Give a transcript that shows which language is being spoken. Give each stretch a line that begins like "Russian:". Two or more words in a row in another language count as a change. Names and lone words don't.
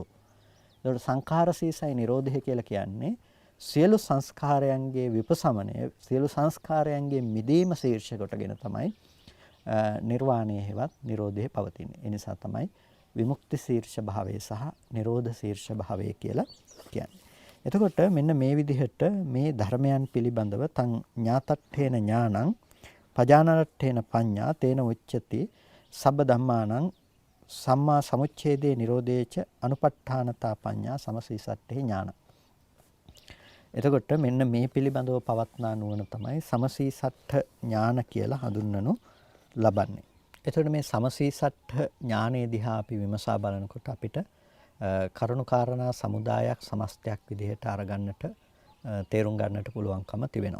Sinhala: ඒකට සංඛාර සීසයි නිරෝධය කියලා කියන්නේ සියලු සංස්කාරයන්ගේ විපසමනය සියලු සංස්කාරයන්ගේ මිදීම ශීර්ෂ කොටගෙන තමයි නිර්වාණය හෙවත් නිරෝධය පවතින්නේ. ඒ නිසා තමයි විමුක්ති ශීර්ෂ භාවය සහ නිරෝධ ශීර්ෂ භාවය කියලා කියන්නේ. එතකොට මෙන්න මේ විදිහට මේ ධර්මයන් පිළිබඳව
Pali: තං ඥාතට්ඨේන ඥානං පජානට්ඨේන පඤ්ඤා තේන උච්චති සබ්බ ධම්මානං සම්මා සමුච්ඡේදේ නිරෝධේච අනුපට්ඨානතා පඤ්ඤා සමසීසට්ඨේ ඥාන.
Sinhala: එතකොට මෙන්න මේ පිළිබඳව පවත්නා නුවණ තමයි සමසීසට්ඨ ඥාන කියලා හඳුන්වනු ලබන්නේ. එතකොට මේ සමසීසට්ඨ ඥානයේ දිහා අපි විමසා බලනකොට අපිට කරුණු කාරණා සමුදායක් සමස්තයක් විදිහට අරගන්නට තේරුම් ගන්නට පුළුවන්කම තිබෙනවා.